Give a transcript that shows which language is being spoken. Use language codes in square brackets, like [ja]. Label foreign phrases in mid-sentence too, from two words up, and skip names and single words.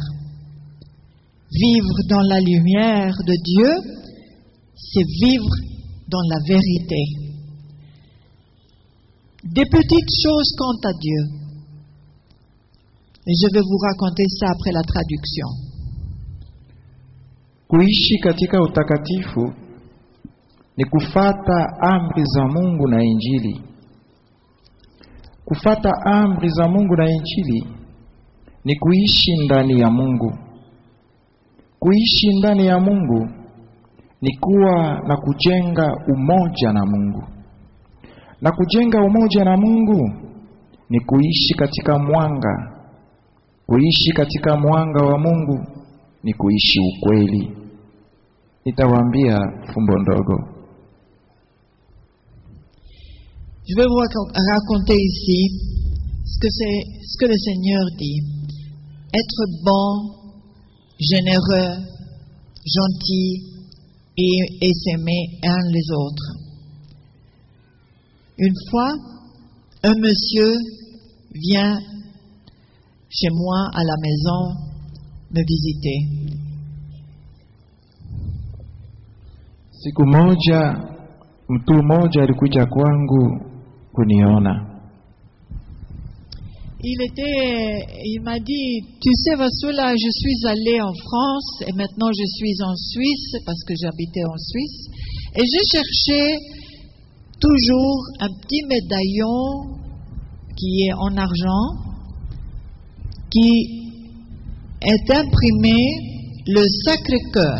[fr] Vivre dans la lumière de Dieu, c'est vivre dans la vérité. Des petites choses quant à Dieu, Et je vais vous raconter ça après la traduction. [sw] Kuishi katika utakatifu ni kufata amri za Mungu na Injili. Kufata amri za Mungu na Injili ni kuishi ndani ya Mungu. Kuishi ndani ya Mungu ni kuwa na kujenga umoja na Mungu. Na kujenga umoja na Mungu ni kuishi katika mwanga. Kuishi katika mwanga wa Mungu ni kuishi ukweli. Nitawaambia fumbo ndogo. [fr] Je vais vous raconter ici ce que le Seigneur dit. Être bon, généreux, gentil et s'aimer un les autres. Une fois, un monsieur vient chez moi à la maison me visiter. [sw] Siku moja mtu mmoja alikuja kwangu kuniona. [fr] Il m'a dit, tu sais Vasula, je suis allé en France et maintenant je suis en Suisse parce que j'habitais en Suisse et j'ai cherché toujours un petit médaillon qui est en argent qui est imprimé le Sacré-Cœur.